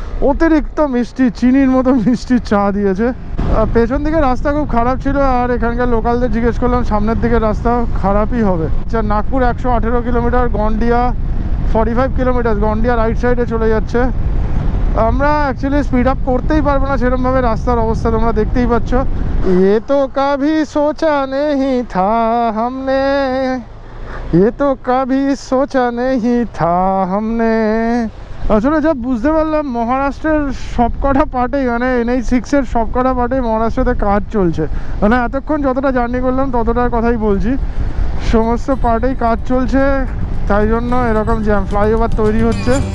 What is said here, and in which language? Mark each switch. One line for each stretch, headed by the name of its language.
Bangla: অতিরিক্ত মিষ্টি, চিনির মতো মিষ্টি চা দিয়েছে। আর পেছন দিকে রাস্তা খুব খারাপ ছিল, আর এখানকার লোকালদের জিজ্ঞেস করলাম সামনের দিকে রাস্তা খারাপই হবে। আচ্ছা, Nagpur 118 kilometre, Gondia 45 kilometre, Gondia right সাইডে চলে যাচ্ছে। আমরা অ্যাকচুয়ালি স্পিড আপ করতেই পারবো না সেরকমভাবে, রাস্তার অবস্থা তোমরা দেখতেই পাচ্ছ।
Hindi: ये तो कभी सोचा नहीं था हमने, ये तो कभी सोचा नहीं था हमने।
Bangla: আসলে যা বুঝতে পারলাম মহারাষ্ট্রের সবকটা পার্টেই, মানে NH6-এর সবকটা পার্টেই মহারাষ্ট্রতে কাজ চলছে। মানে এতক্ষণ যতটা জার্নি করলাম ততটার কথাই বলছি, সমস্ত পার্টেই কাজ চলছে, তাই জন্য এরকম জ্যাম। ফ্লাইওভার তৈরি হচ্ছে।